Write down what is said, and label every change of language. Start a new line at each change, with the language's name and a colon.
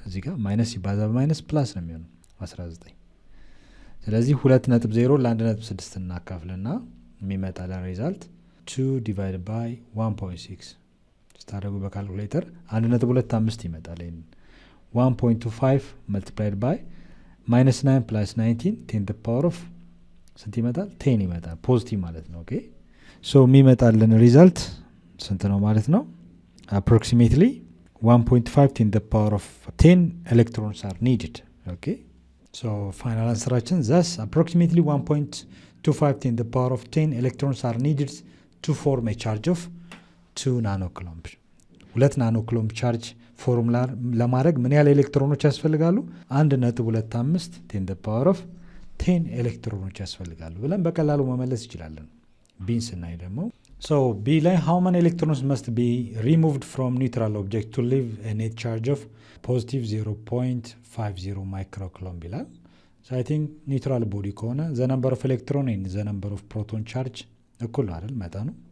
Amharic: እዚህ ጋር ማይነስ ሲባዛ በማይነስ ፕላስ ነው የሚሆነው 19። ስለዚህ 2.0 ለ1.6 እናካፍልና የሚመጣለን ሪዛልት 2 ዲቫይድ ባይ 1.6 ስታደርጉ በካልኩሌተር 1.25 ይመጣል። 1.25 መልቲፕላይድ ባይ ማይነስ 9 ፕላስ 19
English: 10 the power of
Amharic: ስንት ይመጣል? 10 ይመጣል። ፖዚቲቭ ማለት ነው። ኦኬ የሚመጣልን ሪዛልት ስንት ነው ማለት ነው?
English: አፕሮክሲሜትሊ 1.5 10 the power of 10 electrons are needed።
Amharic: ኦኬ ፋይናል አንሰራችን
English: thus approximately 1.25 10 the power of 10 electrons are needed to form a charge of 2
Amharic: ናኖኮሎምብ። 2 ናኖኮሎምብ ቻርጅ ፎርሙላ ለማድረግ ምን ያህል ኤሌክትሮኖች ያስፈልጋሉ? 1.25 10 the power of 10 ኤሌክትሮኖች ያስፈልጋሉ ብለን በቀላሉ መመለስ ይችላለን። ቢን ስናይ ደግሞ
English: So B ላይ how many electrons must be removed from neutral object to leave a net charge of positive 0.50 microcoulomb ይላል። So I think neutral body
Amharic: ከሆነ
English: the number of electron and the number of proton charge
Amharic: እኩል አይደል መጠኑ።